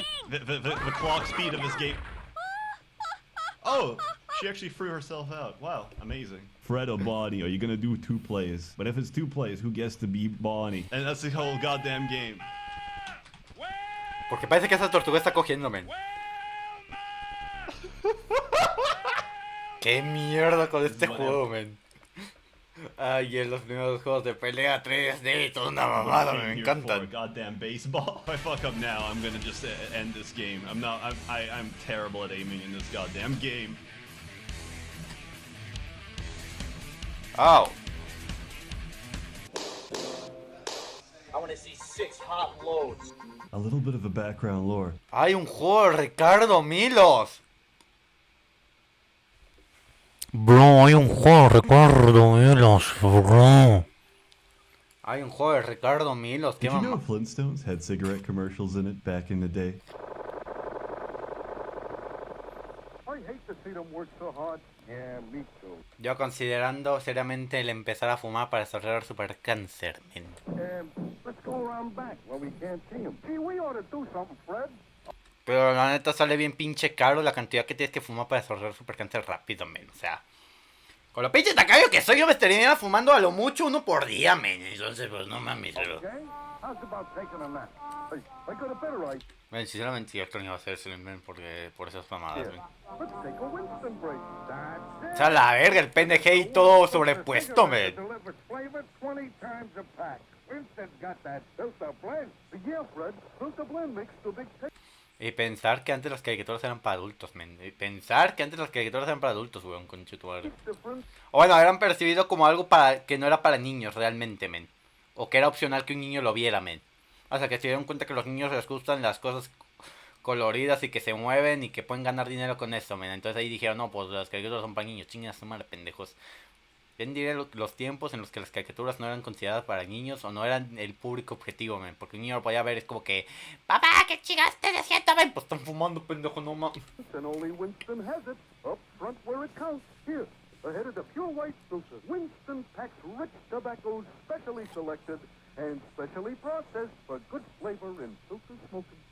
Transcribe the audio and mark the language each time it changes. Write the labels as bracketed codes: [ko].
[en] The clock speed of this game. Oh, she actually threw herself out. Wow, amazing. Fred or Bonnie, are you gonna do 2 plays? But if it's 2 plays, who gets to be Bonnie? And that's the whole goddamn game. [es] Porque parece que esa tortuga está cogiendo, men. ¿Qué mierda con este juego, men? Ay, en los primeros juegos de pelea 3D, toda una mamada, me [en] Came here for a [es] encantan. [en] goddamn baseball. If I fuck up now, I'm gonna just end this game. I'm terrible at aiming in this goddamn game. Au. I want to see 6 hot loads. A little bit of a background lore. [es] Hay un juego de Ricardo Milos. Bro, hay un juego de Ricardo Milos, bro. Hay un juego de Ricardo Milos, qué [en] Did you know [es] mamá. [en] Flintstones had cigarette commercials in it back in the day? I hate to see them work so hard. Yeah, me too. [es] Yo considerando seriamente el empezar a fumar para desarrollar super cáncer, men. [en] Let's go around back where we can't see them. Gee, we ought to do something, Fred. [es] Pero la neta sale bien pinche caro la cantidad que tienes que fumar para desarrollar super cáncer rápido, men. O sea, con lo pinche tacayo que soy, yo me estaría fumando a lo mucho uno por día, men. Entonces, pues no mames, pero... [en] Okay? How's about taking a nap? Hey, I got a better idea. [es] Men, sinceramente yo extraño hacer eso, men, porque por esas mamadas, men. [en] Let's take a Winston break. That's it. [es] O sea, la verga, el pendeje y todo sobrepuesto, men. [en] Delivers flavor 20 times a pack. Winston's got that filter blend. Yeah, Fred. Filter blend makes the big taste. [es] Y pensar que antes las caricaturas eran para adultos, men. Y pensar que antes las caricaturas eran para adultos, weón, concha tu madre. [en] Different. [es] O bueno, eran percibido como algo para que no era para niños realmente, men. O que era opcional que un niño lo viera, men. O sea, que se dieron cuenta que a los niños les gustan las cosas coloridas y que se mueven y que pueden ganar dinero con eso, men. Entonces ahí dijeron, no, pues las caricaturas son para niños, chingas su madre, pendejos. Bien diré los tiempos en los que las caricaturas no eran consideradas para niños o no eran el público objetivo, men. Porque un niño lo podía ver, es como que, papá, ¿qué chingas estás haciendo, men? Pues están fumando, pendejo, no mames. [en] And only Winston has it. Up front where it counts. Here, ahead of the pure white filter. Winston packs rich tobaccos specially selected and specially processed for good flavor in filter smoking.